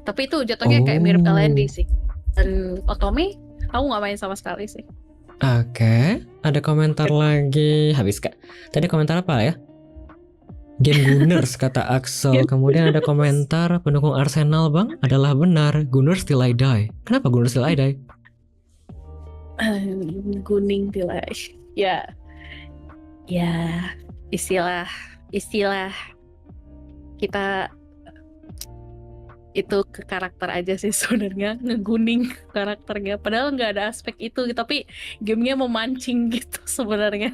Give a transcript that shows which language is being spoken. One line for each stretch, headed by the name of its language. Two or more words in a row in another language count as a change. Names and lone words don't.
Indonesian: Tapi itu jatuhnya kayak mirip LND sih. Dan Otome aku nggak main sama sekali sih. Oke. Ada komentar lagi. Habis Kak. Tadi komentar apa ya? Game Gunners kata Axel. Kemudian ada komentar pendukung Arsenal Bang, adalah benar
English: Gunners till I die.
Indonesian: Kenapa
English: Gunners till I die? Guning till I
Indonesian: ya istilah kita itu ke karakter aja sih sebenarnya, ngeguning karakternya, padahal nggak ada aspek itu tapi gamenya memancing gitu sebenarnya.